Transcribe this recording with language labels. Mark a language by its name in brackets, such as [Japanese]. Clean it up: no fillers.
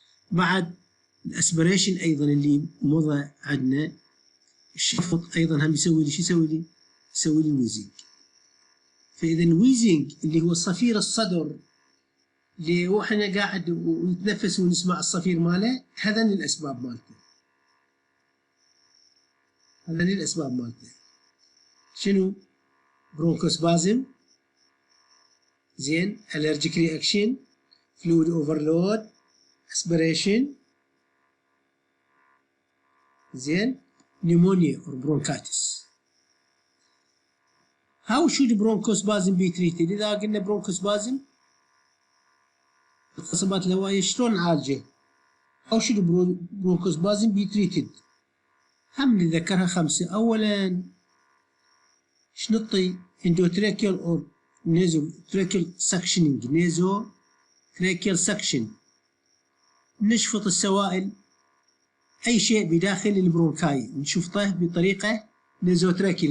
[Arabic] بعد الاسبريشن أيضا اللي مضى عندنا، الشفط أيضا هم يسوي لي شو يسوي لي؟ يسوي لي ويزنج. فإذا الويزنج اللي هو صفير الصدر اللي هو احنا قاعد ونتنفس ونسمع الصفير ماله، هذا من الأسباب مالته، هذا من الأسباب مالته. [English] شنو؟ برونكوسبازم، زين، allergic reaction، fluid overload، aspiration، زين، pneumonia or bronchitis. How should bronchospasm be treated؟ [Arabic] إذا قلنا bronchospasm القصبات الهوائية شلون نعالجه؟ [English] How should bronchospasm be treated؟ [Arabic] هم نذكرها 5. أولا شنطي [English] endotracheal or nasotracheal suctioning، nasotracheal suction، [Arabic] نشفط السوائل أي شيء بداخل البرونكاي نشفطه بطريقة نيزوتراكيل.